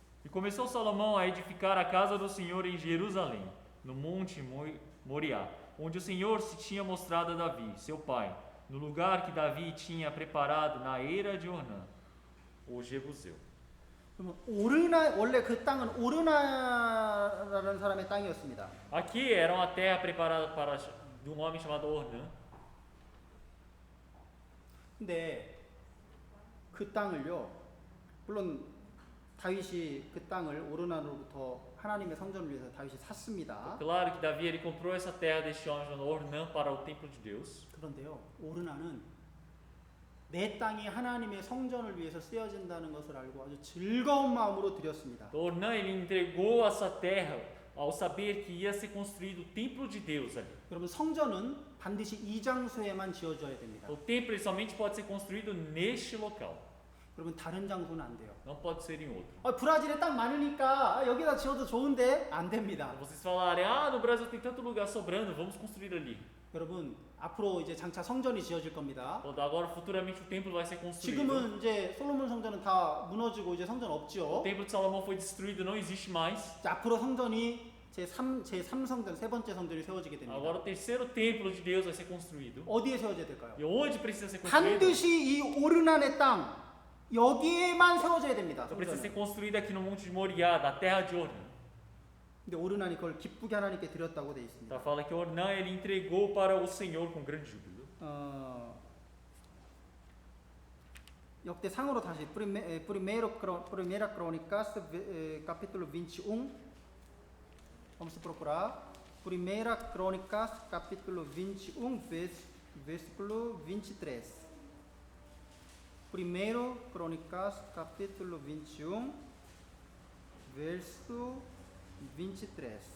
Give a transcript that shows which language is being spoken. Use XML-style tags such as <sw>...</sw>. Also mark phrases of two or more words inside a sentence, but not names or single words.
<pt>começou Salomão a edificar a casa do Senhor em Jerusalém, no monte Moriá, onde o Senhor se tinha mostrado a Davi, seu pai, no lugar que Davi tinha preparado na eira de Ornã, o Jebuseu.</pt> <ko>그러면 오르나 원래 그 땅은 오르나라는 사람의 땅이었습니다.</ko> <pt>Aqui era uma terra preparada para de um homem chamado Ornã.</pt> <ko>근데 그 땅을요, 물론 다윗이 그 땅을 오르나로부터 하나님의 성전을 위해서 다윗이 샀습니다.</ko> <pt>Claro que Davi ele comprou essa terra deste homem chamado Ornã para o templo de Deus.</pt> <ko>그런데요, 오르나는 내 땅이 하나님의 성전을 위해서 쓰여진다는 것을 알고 아주 즐거운 마음으로 드렸습니다.</ko> <pt>Ornã ele entregou essa terra ao saber que ia ser construído o templo de Deus ali.</pt> <ko>여러분 성전은 반드시 이 장소에만 지어져야 됩니다.</ko> <pt>O templo ele somente pode ser construído neste local,</pt> <ko>여러분 다른 장소는 안 돼요.</ko> <pt>não pode ser em outro.</pt> <ko>브라질에 땅 많으니까 여기다 지어도 좋은데 안 됩니다.</ko> <pt>Vocês falarem, no Brasil tem tanto lugar sobrando, vamos construir ali.</pt> <ko>여러분 앞으로 이제 장차 성전이 지어질 겁니다.</ko> <pt>Agora futuramente o templo vai ser construído.</pt> <ko>지금은 이제 솔로몬 성전은 다 무너지고 이제 성전 없죠.</ko> <pt>O templo de Salomão foi destruído, não existe mais.</pt> <ko>앞으로 성전이 제3 성전, 세 번째 성전이 세워지게 됩니다.</ko> <pt>Agora o terceiro templo de Deus vai ser construído.</pt> <ko>어디에 세워져야 될까요?</ko> <pt>E onde precisa ser construído?</pt> <ko>반드시 이 오르난의 땅 여기에만 세워져야 됩니다.</ko> <pt>Então precisa</pt> <ko>성전은.</ko> <pt>ser construído aqui no Monte de Moriá, na terra de Ornã.</pt> <ko>근데 오르난이 그걸 기쁘게 하나님께 드렸다고 돼 있습니다.</ko> <pt>Tá, fala que Ornã ele entregou para o Senhor com grande júbilo.</pt> <ko>역대상으로 다시</ko> <pt>Primeira Crônicas, capítulo 21. Vamos procurar. Primeira Crônicas, capítulo 21, versículo 23. Primeiro Crônicas, capítulo 21, verso 23.</pt>